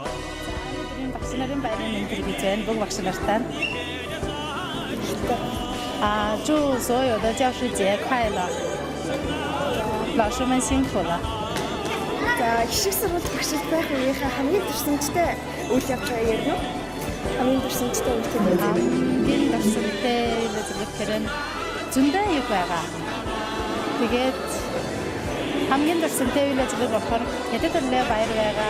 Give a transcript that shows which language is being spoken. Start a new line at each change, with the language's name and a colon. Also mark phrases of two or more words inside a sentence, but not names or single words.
Mongolian: Багш нарын баярын мэндийг гэж байна. Бүх багш нартай.
Chinese: 祝所有的教师节快乐！老师们辛苦了。
Mongolian: За хишиг сургууль багшд байх үеийнхээ хамгийн дурсамжтай үйл явц ярина уу? Хамгийн дурсамжтай үйл явц. Хамгийн дурсамжтай үйл ажиллагаа нь зөндөө их байгаа. Тэгээд хамгийн дурсамжтай үйл ажиллагаа болохоор Хятад хэлний баяр байгаа.